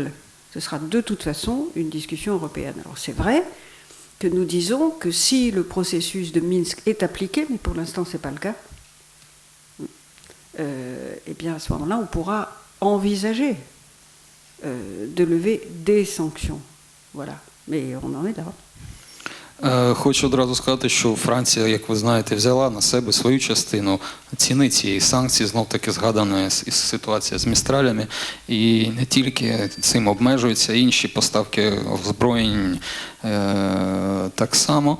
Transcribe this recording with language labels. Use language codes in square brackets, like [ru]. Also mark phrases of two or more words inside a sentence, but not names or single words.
[fr] Ce sera de toute façon une discussion européenne. Alors c'est vrai que nous disons que si le processus de Minsk est appliqué, mais pour l'instant ce n'est pas le cas, eh bien à ce moment-là, on pourra envisager de lever des sanctions. Voilà. Mais on en est là. [uk] Хочу одразу сказати, що Франція, як ви знаєте, взяла на себе свою частину ціни цієї санкції, знов-таки згадана ситуація з Містралями, і не тільки цим обмежуються, інші поставки озброєнь так само.